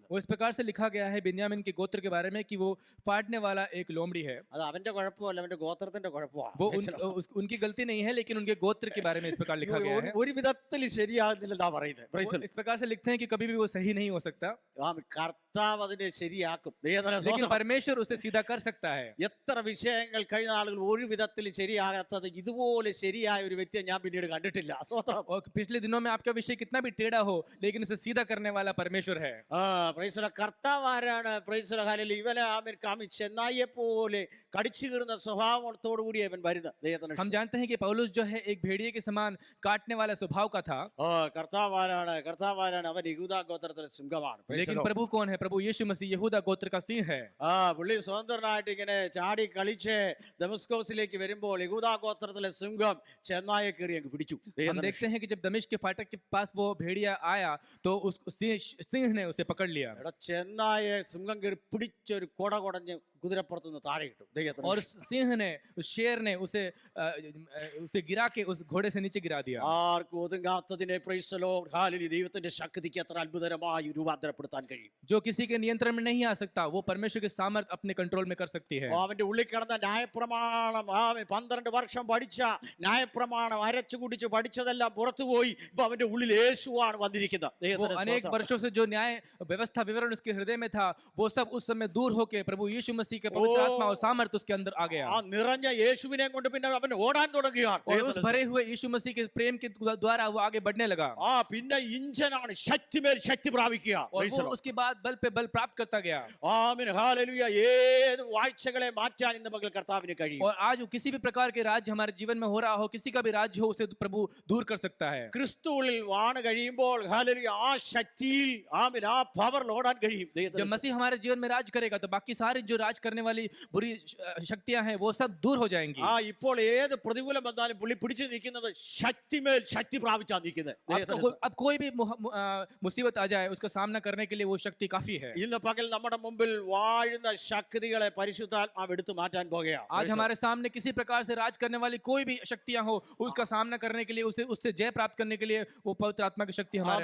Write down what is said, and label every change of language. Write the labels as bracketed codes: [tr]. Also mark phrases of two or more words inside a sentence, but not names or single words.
[hi] वो इस प्रकार से लिखा गया है बिन्यामीन के गोत्र के बारे में कि वो फाड़ने वाला एक लोमड़ी है। [ml] അത് അവന്റെ കുഴപ്പമല്ല, അവന്റെ ഗോത്രത്തിന്റെ കുഴപ്പമാണ്. [hi] वो उनकी गलती नहीं है, लेकिन उनके गोत्र के बारे में इस प्रकार लिखा गया है। [ml] ഒരു വിധത്തിൽ ശരിയാകുന്നില്ലെന്നാ പറയുന്നത്. [en] Praise the [hi] वो इस प्रकार से लिखते हैं कि कभी भी वो सही नहीं हो सकता, [en] Lord. [ml] കർത്താവ് അതിനെ ശരിയാക്കും. [hi] लेकिन परमेश्वर उसे सीधा कर सकता है। [ml] എത്ര വിഷയങ്ങൾ കഴിഞ്ഞ ആളുകൾ ഒരു വിധത്തിൽ ശരിയാകാത്തത് ഇതുപോലെ ശരിയായ ഒരു വ്യക്തിയെ ഞാൻ പിന്നീട് കണ്ടിട്ടില്ല. സ്വതന്ത്രം. [hi] और पिछले दिनों में आपका विषय कितना भी टेढ़ा हो, लेकिन उसे सीधा करने वाला परमेश्वर है। [en] praise the Lord. [ml] കർത്താവ് ആരാണ്? [en] praise the Lord. [ml] ഹല്ലേലൂയ. ഇവനെ ചെന്നായിയെ പോലെ കടിച്ചു കീറുന്ന സ്വഭാവത്തോടു കൂടി അവൻ വരുന്നത്. ദൈവത്തിന് [hi] हम जानते हैं कि पौलुस जो है एक भेड़िए के समान काटने वाला स्वभाव का था। [ml] കർത്താവ് ആരാണ്? അവൻ യഹൂദാ ഗോത്രത്തിലെ സിംഹമാണ്. [en] Praise the [hi] लेकिन [en] Lord. [hi] प्रभु कौन है? प्रभु यीशु मसीह यहूदा गोत्र का सिंह है। [ml] പുള്ളി സ്വതന്ത്രനായിട്ട് ഇങ്ങനെ ചാടി കളിച്ച് ദമസ്കോസിലേക്ക് വരുമ്പോൾ യഹൂദാ ഗോത്രത്തിലെ സിംഹം ചെന്നായെ കീറി അങ്ങ് പിടിച്ചു. [hi] हम देखते हैं कि जब दमिश्क के फाटक के पास वो भेड़िया आया तो उस सिंह ने उसे पकड़ लिया [ml] എടാ, ചെന്നായെ സിംഹം കീറി പിടിച്ചൊരു കൊട കൊടഞ്ഞ് കുതിരപ്പുറത്തുനിന്ന് താഴെ ഇട്ടു. ദൈവത്തിന് [hi] और सिंह ने, उस शेर ने उसे गिरा के उस घोड़े से नीचे गिरा दिया। [ml] ആർക്കും ഒതുങ്ങാത്തതിനെ [en] praise the Lord. [ml] ഹല്ലേലൂയ. ദൈവത്തിന്റെ ശക്തിക്ക് എത്ര അത്ഭുതകരമായി രൂപാന്തരപ്പെടുത്താൻ കഴിയും. [hi] जो किसी के नियंत्रण में नहीं आ सकता, वो परमेश्वर के सामर्थ अपने कंट्रोल में कर सकती है। [ml] അവന്റെ ഉള്ളിൽ കിടന്ന ന്യായപ്രമാണം, 12 വർഷം പഠിച്ച ന്യായപ്രമാണം അരച്ചു കുടിച്ച് പഠിച്ചതെല്ലാം പുറത്തുപോയി. ഇപ്പൊ അവന്റെ ഉള്ളിൽ യേശുവാണ് വന്നിരിക്കുന്നത്. [hi] वो [ml] ദൈവത്തിന്റെ [hi] अनेक [ml] സ്തോത്രം. [hi] वर्षों से जो न्याय व्यवस्था विवरण उसके हृदय में था, वो सब उस समय दूर होके प्रभु यीशु मसीह के पवित्र आत्मा और सामर्थ उसके अंदर आ गया। [ml] ആ നിറഞ്ഞ യേശുവിനെ കൊണ്ട് പിന്നെ അവൻ ഓടാൻ തുടങ്ങുകയാണ്. [hi] और उस भरे हुए यीशु मसीह के प्रेम के द्वारा वो आगे बढ़ने लगा। [ml] പിന്നെ ഇഞ്ചനാണ് ശക്തിമേൽ ശക്തി പ്രാപിക്കുക. [hi] और वो उसके बाद बल पे बल प्राप्त करता गया। [ml] ആമേൻ. ഹല്ലേലൂയ. ഏത് വാഴ്ചകളെ മാറ്റാൻ ഇന്ന് പകൽ കർത്താവിന് കഴിയും. [hi] और आज किसी भी प्रकार के राज्य हमारे जीवन में हो रहा हो, किसी का भी राज्य हो, उसे प्रभु दूर कर सकता है। [ml] ക്രിസ്തുവിൽ വാണ് കഴിയുമ്പോൾ ഹല്ലേലൂയ ആ ശക്തിയിൽ ആ പവറിൽ ഓടാൻ കഴിയും. [hi] जब मसीह हमारे जीवन में राज करेगा तो बाकी सारी जो राज करने वाली बुरी शक्तियां हैं वो सब दूर हो जाएंगी। [ml] ഇപ്പോൾ ഏത് പ്രതികൂലം വന്നാലും പുള്ളി പിടിച്ചു നിൽക്കുന്നത് ശക്തിമേൽ ശക്തി പ്രാപിച്ചാ നിൽക്കുന്നത്. [hi] अब कोई भी मुसीबत आ जाए, उसका सामना करने के लिए वो शक्ति काफी है। [ml] ഇന്ന് പകൽ നമ്മുടെ മുമ്പിൽ വാഴുന്ന ശക്തികളെ പരിശുദ്ധാത്മാവ് എടുത്തു മാറ്റാൻ പോകുകയാണ്. [hi] आज हमारे सामने किसी प्रकार से राज करने वाली कोई भी शक्तियां हो, उसका सामना करने के लिए, उससे जय प्राप्त करने के लिए वो पवित्र आत्मा की शक्ति हमारे